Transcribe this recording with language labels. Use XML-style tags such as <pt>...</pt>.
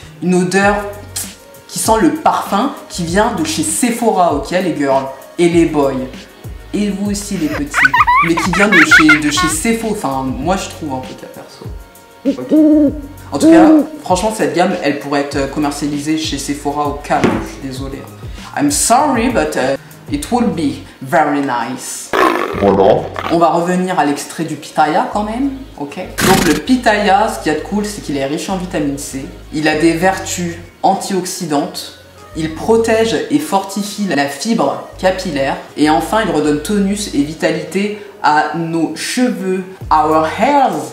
<fr>Une odeur qui sent le parfum qui vient de chez Sephora, ok les girls et les boys. Et vous aussi les petits. Mais qui vient de chez Sephora, enfin moi je trouve en tout cas perso. Okay. En tout cas, franchement cette gamme, elle pourrait être commercialisée chez Sephora au calme, je suis désolée.</fr> <en>I'm sorry, but it will be very nice.</en> <fr>Voilà. On va revenir à l'extrait du pitaya quand même, ok? Donc le pitaya, ce qu'il y a de cool, c'est qu'il est riche en vitamine C. Il a des vertus antioxydantes. Il protège et fortifie la fibre capillaire. Et enfin, il redonne tonus et vitalité à nos cheveux,</fr> <en>our hairs.</en>